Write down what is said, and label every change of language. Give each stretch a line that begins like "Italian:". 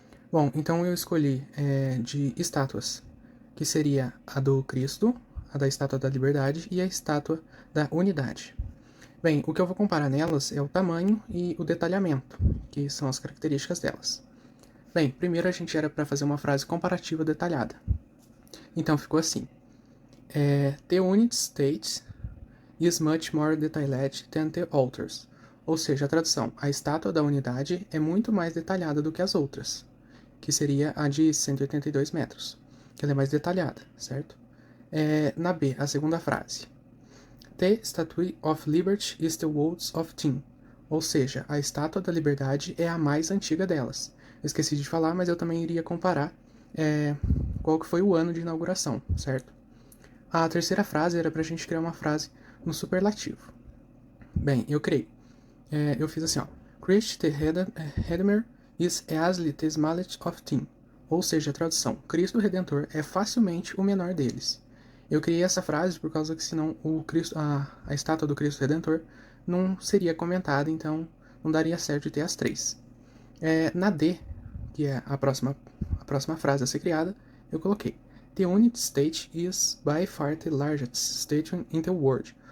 Portuguese: Bom, então eu escolhi de estátuas, que seria a do Cristo, a da Estátua da Liberdade e a Estátua da Unidade. Bem, o que eu vou comparar nelas é o tamanho e o detalhamento, que são as características delas. Bem, primeiro a gente era para fazer uma frase comparativa detalhada. Então ficou assim:
English: The unit state is much more detailed than the others.
Portuguese: Ou seja, a tradução: a estátua da unidade é muito mais detalhada do que as outras, que seria a de 182 metros, que ela é mais detalhada, certo? Na B, a segunda frase:
English: The Statue of Liberty is the oldest of them.
Portuguese: Ou seja, a Estátua da Liberdade é a mais antiga delas. Eu esqueci de falar, mas eu também iria comparar qual que foi o ano de inauguração, certo? A terceira frase era para a gente criar uma frase no superlativo. Bem, eu criei. Eu fiz assim, ó.
English: Christ the Redeemer is easily the smallest of them.
Portuguese: Ou seja, a tradução: Cristo Redentor é facilmente o menor deles. Eu criei essa frase por causa que senão a estátua do Cristo Redentor não seria comentada, então não daria certo de ter as três. Na D, que é a próxima frase a ser criada, eu coloquei:
English: The unit state is by far the largest statue in the world.